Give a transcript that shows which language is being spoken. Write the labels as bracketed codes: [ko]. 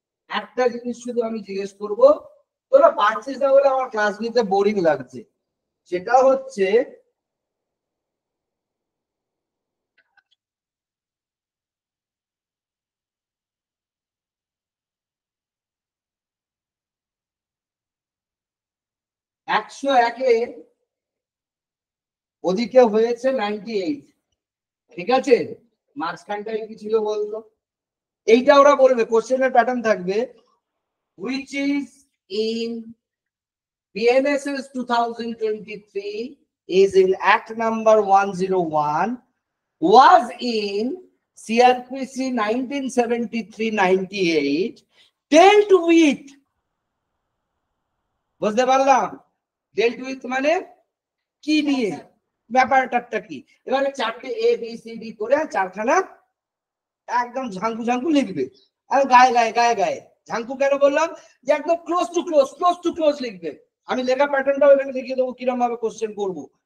[bn] একটা জিনিস শুধু আমি জিজ্ঞেস করব, তোরা পারছিস না বলে আমার ক্লাস নিতে বোরিং লাগছে, সেটা হচ্ছে একশো একের ওদিকে হয়েছে 98। ঠিক আছে? মাঝখানটায় কি ছিল বলতো? এইটা ওরা বলবে, কোশ্চেনের প্যাটার্ন থাকবে, [en] which is in BNSS 2023 is in Act number 101, was in CRPC 1973-98, dealt with, [bn] বুঝতে পারলাম? dealt with মানে কি নিয়ে, ব্যাপারটা কি? এবারে চারটে এ বি সি ডি করে চারখানা একদম ঝাঙ্কু ঝাঙ্কু লিখবে, আর গায়ে গায়ে গায়ে গায়ে ঝাঙ্কু কেন বললাম? যে একদম ক্লোজ টু ক্লোজ লিখবে। আমি লেখা প্যাটার্নটাও এখানে দেখিয়ে দেবো কিরকম ভাবে কোশ্চেন করবো।